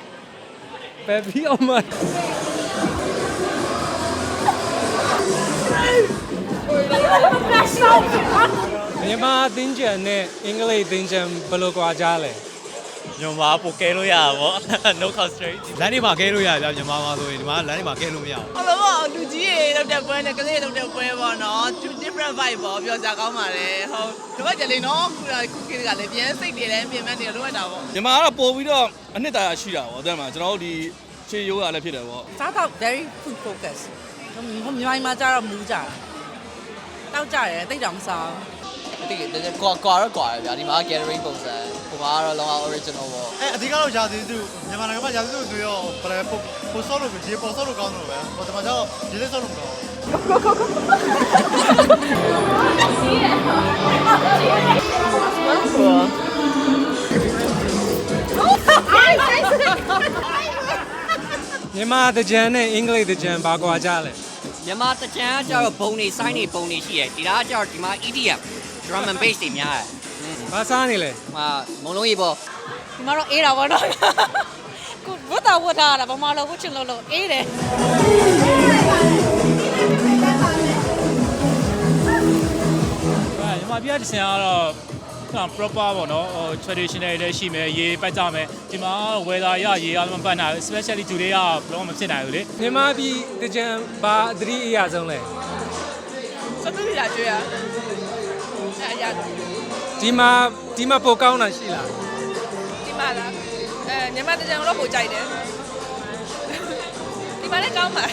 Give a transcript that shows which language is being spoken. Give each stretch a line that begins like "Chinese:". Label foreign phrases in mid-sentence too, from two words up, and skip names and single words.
Burmese: ပဲပြီးအောင်မမြန်မာသင်္ကြန်နဲ့အင်္ဂလိပ်သင်္ကြန်ဘယ်လိုကွာကြလဲ မြန်မာပိုကဲလို့ရတာပေါ့
English: no constraint
Burmese: လမ်းတွေမှာကဲလို့ရကြမြန်မာမှာဆိုရင်ဒီမှာလမ်းတွေမှာကဲလို့မရဘူး ဟုတ်လို့ပေါ့လူကြီးရေလောက်တဲ့ပွဲနဲ့ကလေးလောက်တဲ့ပွဲပေါ့နော်
English: two different vibe
Burmese: ပေါ့ပြောကြကောင်းပါတယ်ဟုတ်တို့ကကြလေနော်ခုခေတ်ကလည်းပြန်စိတ်တွေလည်းပြင်မဲ့နေလို့ရတာပေါ့ မြန်မာကတော့ပို့ပြီးတော့အနှစ်သာရရှိတာပေါ့အဲ့မှာကျွန်တော်တို့ဒီခြေရိုးရလည်းဖြစ်တယ်ပေါ့ စားတော့
English: very food focus
Burmese: မြန်မာမှာကျတော့မူးကြတာတောက်ကြတယ်တိတ်တောင်မစား ဒီကွာတော့ကွာရဗျာဒီမှာ gathering ပုံစံဟိုမှာကတော့လောက original ပေါ့ အဓိကတော့ရာသီစုမြန်မာနိုင်ငံမှာရာသီစုတွေရောဘယ်ပိုဆော့လို့ရေပေါ်ဆော့လို့ကောင်းတယ်ပဲဟိုဒီမှာကျတော့ရေလေးဆော့လို့မကောင်း မြန်မာတကြံနဲ့အင်္ဂလိပ်တကြံဘာကွာကြလဲ မြန်မာတကြံကကျတော့ဘုံနေစိုင်းနေပုံနေရှိရယ်ဒီလားကျတော့ဒီမှာ
English: EDM drum and bass
Burmese: တွေများတယ် ဘာစားနေလဲ မုံလုံးကြီးပေါ့ ဒီမှာတော့အေးတာပေါ့နော်ကိုဝတ်တာဝတ်ထားတာဘာမှလို့ဝတ်ချင်လို့အေးတယ် မြန်မာပြည်တစံကတော့ proper ပေါ့နော်ဟို traditional တွေရှိမယ်ရေပတ်ကြမယ်ဒီမှာ weather ရရေအားလုံးပတ်နိုင်
English: especially today
Burmese: ကဘလုံးမဖြစ်နိုင်ဘူးလေ မြန်မာပြည်တကြံဘာသတိအရဆုံးလဲ စတူဒီလာကျွေးရအဲ့ရ ဒီမှာပိုကောင်းတာရှိလား ဒီမှာလားမြန်မာတကြံတော့ပိုကြိုက်တယ်ဒီမှာလည်းကောင်းပါ